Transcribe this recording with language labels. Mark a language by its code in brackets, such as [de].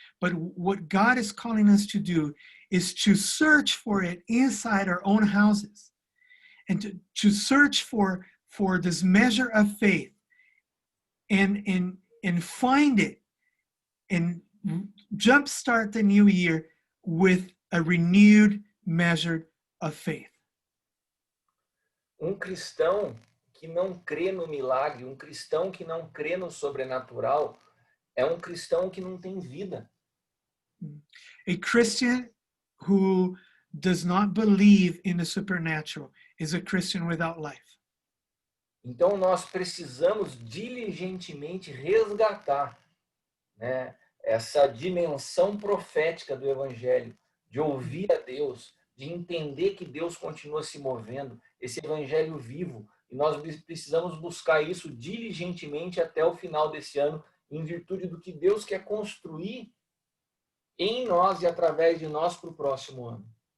[en] But what God is calling us to do is to search for it inside our own houses, and to search for this measure of faith and find it and jumpstart the new year with a renewed measure of faith. [pt] Cristão que não crê no milagre, cristão que não crê no sobrenatural, é cristão que não tem vida. [en] A Christian who does not believe in the supernatural is a Christian without life. [pt] Então nós precisamos diligentemente resgatar, né, essa dimensão profética do Evangelho, de ouvir a Deus, de entender que Deus continua se movendo, esse Evangelho vivo. E nós precisamos buscar isso diligentemente até o final desse ano, em virtude do que Deus quer construir em nós e através de nós para o próximo ano.